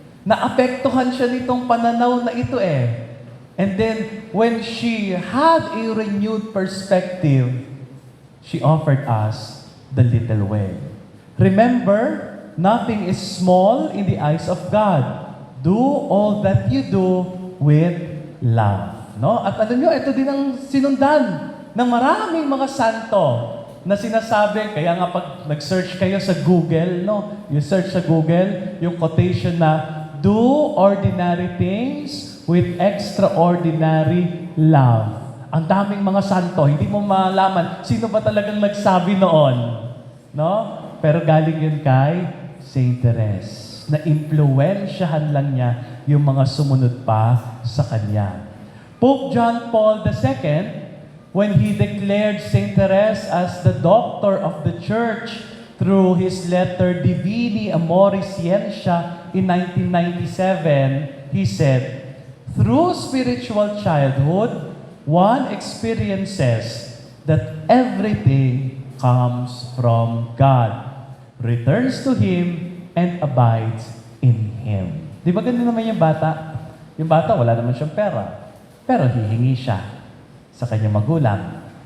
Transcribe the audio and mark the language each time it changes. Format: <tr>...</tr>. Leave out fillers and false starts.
<tl>Naapektuhan siya nitong pananaw na ito eh.</tl> <en>And then, when she had a renewed perspective, she offered us the little way. Remember, nothing is small in the eyes of God. Do all that you do with love. No?</en> <tl>At alam nyo, ito din ang sinundan ng maraming mga santo na sinasabi, kaya nga pag nag-search kayo sa Google, no?</tl> <en>You search sa Google,</en> <tl>yung quotation na,</tl> <en>do ordinary things with extraordinary love.</en> <tl>Ang daming mga santo, hindi mo malaman sino ba talagang nagsabi noon. No? Pero galing yun kay Saint Therese. Na-impluwensyahan lang niya yung mga sumunod pa sa kanya.</tl> <en>Pope John Paul II, when he declared Saint Therese as the doctor of the Church through his letter Divini Amoris Scientia in 1997, he said, through spiritual childhood, one experiences that everything comes from God, returns to Him, and abides in Him.</en> <tl>Di ba ganun naman yung bata? Yung bata, wala naman siyang pera. Pero hihingi siya sa kanyang magulang.</tl>